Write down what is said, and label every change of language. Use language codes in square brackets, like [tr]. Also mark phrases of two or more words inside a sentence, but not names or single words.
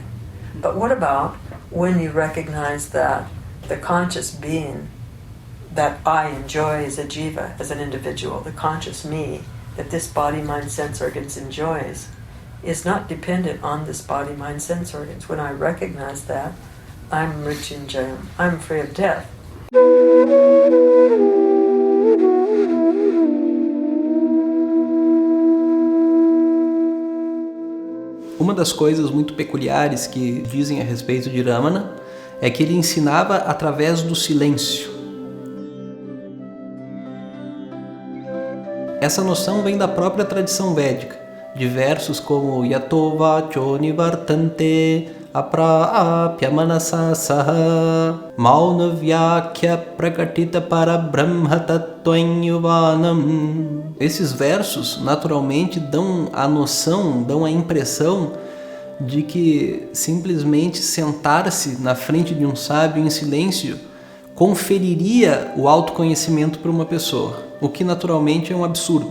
[en] But what about when you recognize that the conscious being that I enjoy as a jiva, as an individual, the conscious me, that this body, mind, sense organs enjoys, is not dependent on this body, mind, sense organs. When I recognize that, I'm Mrityunjayam, I'm free of death. [pt] Uma das coisas muito peculiares que dizem a respeito de Ramana é que ele ensinava através do silêncio. Essa noção vem da própria tradição védica, de versos como [sa] यतो वाचो निवर्तन्ते अप्राप्य मनसा सह मौन व्याख्या प्रकटित पर ब्रह्म तत्त्वं युवानम्. [pt] Esses versos naturalmente dão a noção, dão a impressão de que simplesmente sentar-se na frente de um sábio em silêncio conferiria o autoconhecimento para uma pessoa, o que naturalmente é um absurdo.